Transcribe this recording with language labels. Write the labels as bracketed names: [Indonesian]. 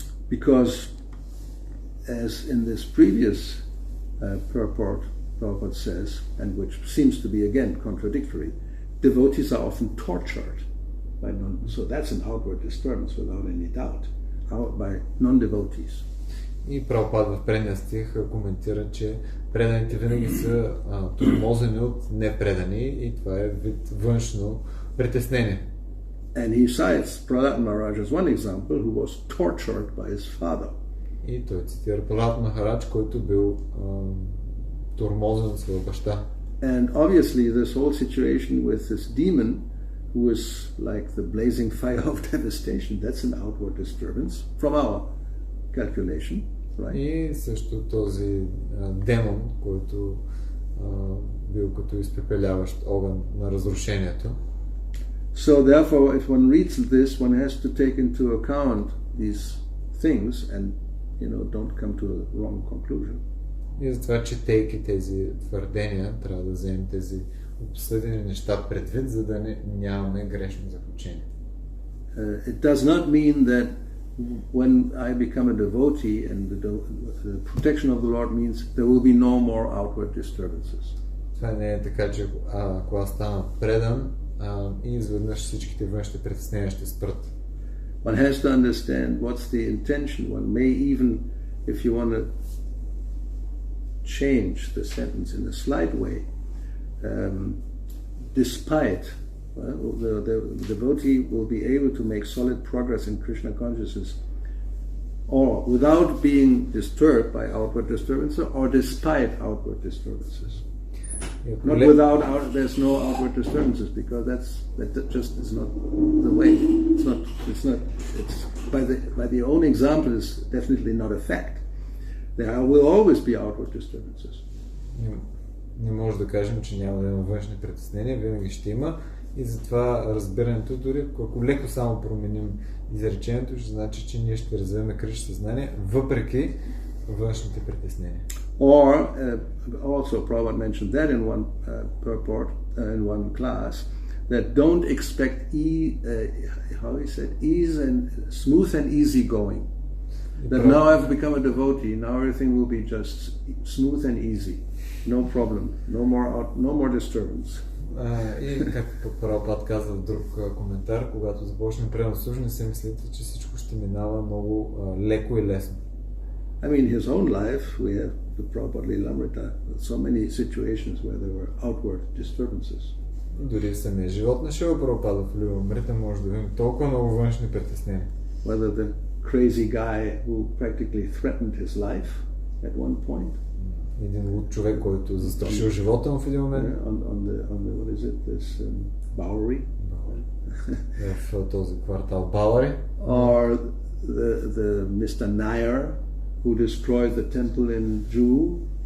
[English] Because as in this previous purport, Prabhupada says, and which seems to be again contradictory, devotees are often tortured by so that's an outward disturbance without any doubt, by non-devotees. [Bulgarian] И Прабхупад в предния стих коментира, че преданите винаги са тормозени от непредани и това е вид външно притеснение. [English] And he cites Prahlad Maharaj as one example, who was tortured by his father. [Bulgarian] И той цитира Пралад Махарадж, който бил тормозен от своя баща. [English] And obviously this whole situation with this demon, who is like the blazing fire of devastation, that's an outward disturbance from our calculation, right? [Bulgarian] И също този демон, който бил като изпепеляващ огън на разрушението. [English] So therefore, if one reads this, one has to take into account these things and, don't come to a wrong conclusion. [Bulgarian] И затова, четейки тези твърдения, трябва да вземем тези обсъдени неща предвид, за да нямаме грешно заключение. [English] It does not mean that when I become a devotee and the protection of the Lord means there will be no more outward disturbances. [Bulgarian] Това не е така, че ако аз стана предан и изведнъж всичките външни притеснения ще спрат. [English] One has to understand what's the intention. One may even, if you want to change the sentence in a slight way, despite the devotee will be able to make solid progress in Krishna consciousness, or without being disturbed by outward disturbances, or despite outward disturbances. Not without there's no outward disturbances, because that just is not the way. It's by the own example is definitely not a fact. There will always be outward disturbances. [Bulgarian] Не може да кажем, че няма да има външни притеснения, винаги ще има, и затова разбирането, дори ако леко само променим изречението, ще значи, че ние ще развиваме Кришна съзнание въпреки външните притеснения. [English] Or also Prabhupada mentioned that in one purport in one class, that don't expect ease and smooth and easy going. That now I've become a devotee, now everything will be just smooth and easy, no problem, no more disturbance. [Bulgarian] И както Прабхупад каза в друг коментар, когато започнем предно служение, се мислите, че всичко ще минава много леко и лесно. [English] I mean, his own life, we have the Prabhupada Lilamrita, so many situations where there were outward disturbances. [Bulgarian] Дори в самия живот на Шила Прабхупада в Лиламрита може да видим толкова много външни притеснения. [English] Whether the crazy guy who practically threatened his life at one point. [Bulgarian] Един луд човек, който застрашил живота му в един момент. [English] On the what is it, this Bowery? [Bulgarian] В този квартал Bowery. [English] Or the Mr. Nair, who destroyed the temple in Jew.